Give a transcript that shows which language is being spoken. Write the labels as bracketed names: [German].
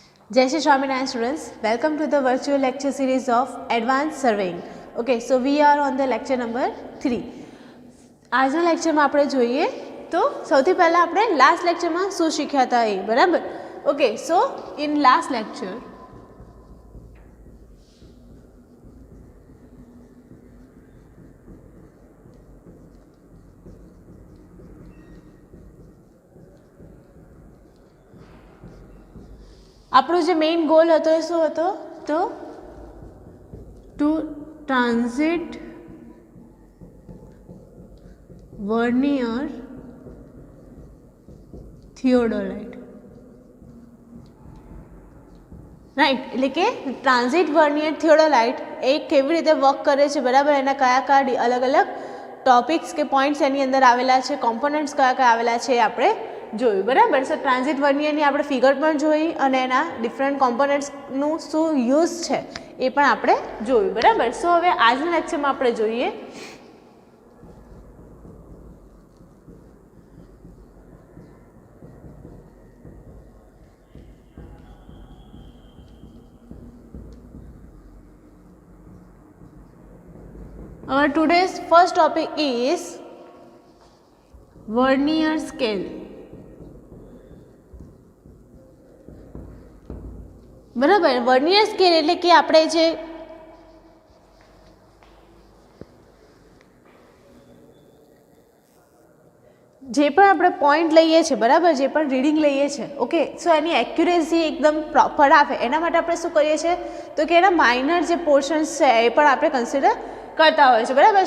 [English] Jai Shri Swaminarayan students, welcome to the virtual lecture series of Advanced Surveying. Okay, so we are on the lecture number 3. [Gujarati] આજના લેક્ચરમાં આપણે જોઈએ તો સૌથી પહેલાં આપણે લાસ્ટ લેક્ચરમાં શું શીખ્યા હતા એ બરાબર. [English] okay, so in last lecture [Gujarati] આપણો જે મેઇન ગોલ હતો એ શું હતો તો two transit vernier theodolite, right. એટલે કે ટ્રાન્ઝિટ વર્નિયર થિયોડોલાઇટ એ કેવી રીતે વર્ક કરે છે બરાબર, એના કયા કયા અલગ અલગ ટોપિક્સ કે પોઈન્ટ્સ એની અંદર આવેલા છે, કોમ્પોનન્ટ્સ કયા કયા આવેલા છે એ આપણે જોયું બરાબર. સો ટ્રાન્ઝિટ વર્નિયરની આપણે ફિગર પણ જોઈ અને એના ડિફરન્ટ કોમ્પોનન્ટ્સનું શું યુઝ છે એ પણ આપણે જોયું બરાબર. સો હવે આજના લેક્ચરમાં આપણે જોઈએ [English] our today's first topic is vernier scale. [Gujarati] બરાબર, વર્નિયર સ્કેલ એટલે કે આપણે જે પણ આપણે પોઈન્ટ લઈએ છીએ બરાબર, જે પણ રીડિંગ લઈએ છીએ, ઓકે, સો એની એક્યુરેસી એકદમ પ્રોપર આવે એના માટે આપણે શું કરીએ છીએ તો કે એના માઇનર જે પોર્શન્સ છે એ પણ આપણે કન્સિડર કરતા હોય છે બરાબર.